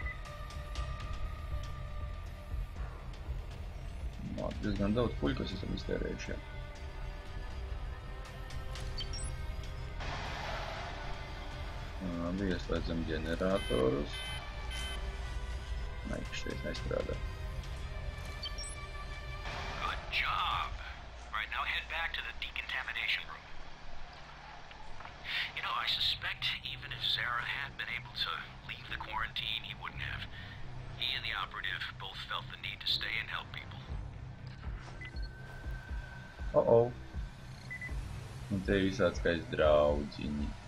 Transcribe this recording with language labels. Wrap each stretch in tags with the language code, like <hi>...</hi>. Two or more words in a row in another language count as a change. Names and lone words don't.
<lv>Diezgan daudz puļu, kas esam iztērējuši. Labi, ieslēdzam ģeneratorus. Nē, šeit nestrādā.</lv> <en>Good job. Right, now head back to the decontamination room. You know, I suspect even if Zara had been able to leave the quarantine, he wouldn't have. He and the operative both felt the need to stay and help people.</en> <lv>Un te ir visāds kāds draudziņi.</lv>